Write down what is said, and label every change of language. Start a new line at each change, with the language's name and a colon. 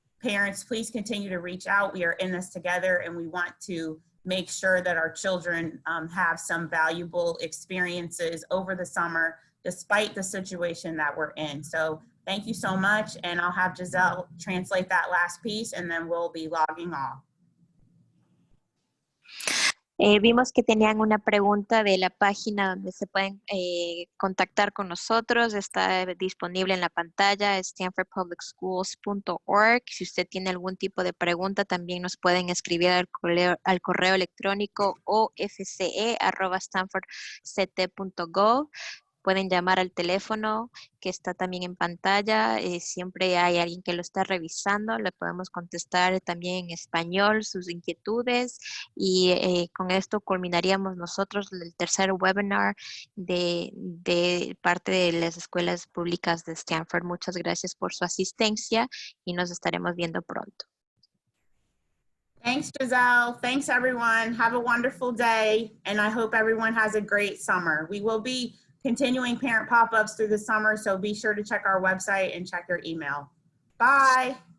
English: Parents, please continue to reach out. We are in this together, and we want to make sure that our children have some valuable experiences over the summer, despite the situation that we're in. So thank you so much, and I'll have Giselle translate that last piece, and then we'll be logging off.
Spanish: Vimos que tenían una pregunta de la página donde se pueden contactar con nosotros. Está disponible en la pantalla, stanfordpublicschools.org. Si usted tiene algún tipo de pregunta, también nos pueden escribir al correo electrónico ofce@stanfordct.gov. pueden llamar al teléfono que está también en pantalla. Siempre hay alguien que lo está revisando. Le podemos contestar también en español sus inquietudes y con esto culminaríamos nosotros el tercer webinar de parte de las escuelas públicas de Stamford. Muchas gracias por su asistencia y nos estaremos viendo pronto.
English: Thanks, Giselle. Thanks, everyone. Have a wonderful day, and I hope everyone has a great summer. We will be continuing parent pop-ups through the summer, so be sure to check our website and check your email. Bye.